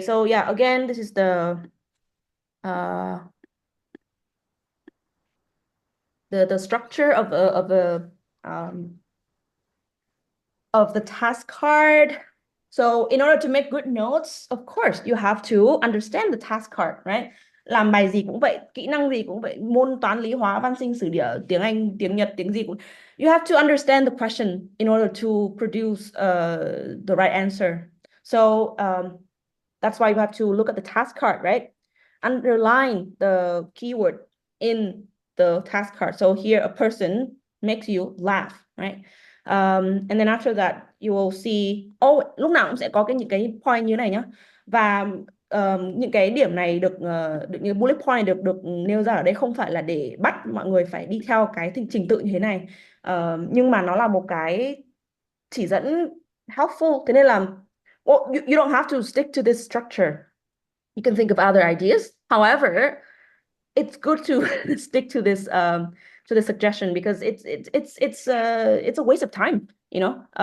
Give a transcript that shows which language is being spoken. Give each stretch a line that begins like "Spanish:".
English: So yeah, again, this is uh the structure um of the task card. So in order to make good notes, of course, you have to understand the task card, right?
Vietnamese: Làm bài gì cũng vậy, kỹ năng gì cũng vậy, môn toán, lý, hóa, văn, sinh, sử, địa, tiếng Anh, tiếng Nhật, tiếng gì cũng.
English: You have to understand the question in order to produce the right answer. So that's why you have to look at the task card, right? Underline the keyword in the task card. So here, a person makes you laugh, right? And then after that, you will see,
Vietnamese: lúc nào cũng sẽ có những cái point như này nhá. Và những cái điểm này được những bullet point này được nêu ra ở đây không phải là để bắt mọi người phải đi theo cái trình tự như thế này. Nhưng mà nó là một cái chỉ dẫn helpful. Thế nên là
English: you don't have to stick to this structure. You can think of other ideas. However, it's good to stick to this suggestion because it's a waste of time, you know.